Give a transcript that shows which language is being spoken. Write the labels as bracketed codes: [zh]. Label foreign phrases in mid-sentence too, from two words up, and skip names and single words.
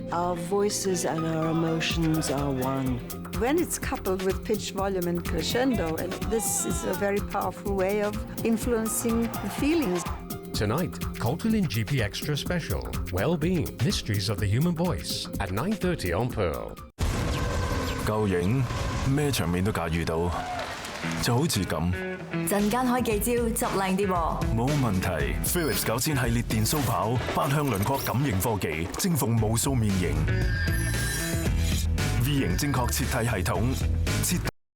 [en] Our voices and our emotions are one. When it's coupled with pitch, volume, and crescendo, and this is a very powerful way of influencing the feelings. Tonight, Culturalin GP Extra Special, Well-Being, Mysteries of the Human Voice, at 9:30 on Pearl. [yue] 夠型，咩場面都駕馭到，就好似咁。陣間開記招，執靚啲喎。冇問題 ，Philips 9000系列電鬚刨，8向輪廓感應科技，征服無數面型。V 型正確切替系統，徹底